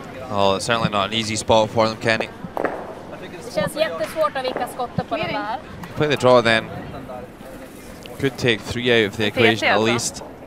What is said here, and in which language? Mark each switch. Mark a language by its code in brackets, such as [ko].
[en] Oh, it's certainly not an easy spot for them, Kenny. [sv] Det känns jättesvårt att vicka skottet på den där. [en] Play the draw then. Could take 3 out of the equation at least.